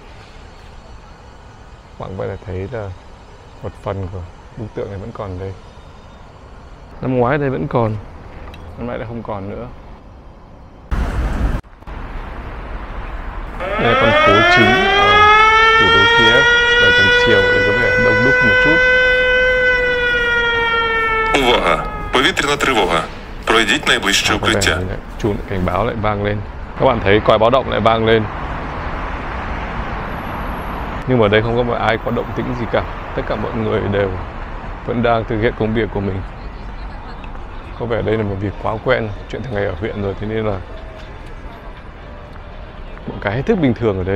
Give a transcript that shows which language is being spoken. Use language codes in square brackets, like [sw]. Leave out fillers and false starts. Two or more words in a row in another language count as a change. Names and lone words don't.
[vi] Bạn có thể thấy là một phần của bức tượng này vẫn còn đây. Năm ngoái đây vẫn còn, năm nay đã không còn nữa. Đây là con phố chính ở thủ đô Kiev, và tầm chiều thì có vẻ đông đúc một chút. [uk] Увага! Повітряна тривога. Пройдіть найближче укриття. [vi] Chuông cảnh báo lại vang lên. Các bạn thấy còi báo động lại vang lên. Nhưng mà ở đây không có một ai có động tĩnh gì cả. Tất cả mọi người đều vẫn đang thực hiện công việc của mình. Có vẻ đây là một việc quá quen, chuyện thường ngày ở huyện rồi, thế nên là một cái hết sức bình thường ở đây.